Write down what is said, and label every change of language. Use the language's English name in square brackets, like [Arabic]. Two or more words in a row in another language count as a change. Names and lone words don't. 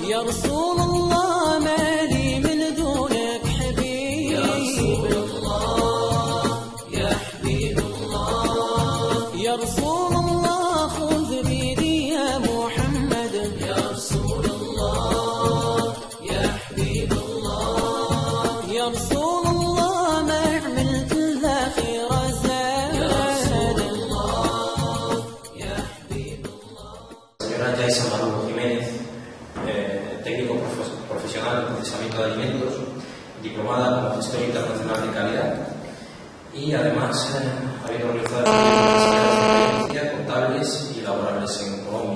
[Arabic] يا رسول الله مالي من دونك حبيب يا رسول الله يا حبيب الله يا رسول الله خذ بيدي يا محمد يا رسول الله يا حبيب الله يا رسول الله ما عملت إلا خير زاد يا رسول الله يا حبيب الله. [Spanish] Señora Yaisa Maduro Jiménez, técnico profesional en procesamiento de alimentos, diplomada como gestor internacional de calidad y además habiendo realizado experiencias contables y laborales en Colombia.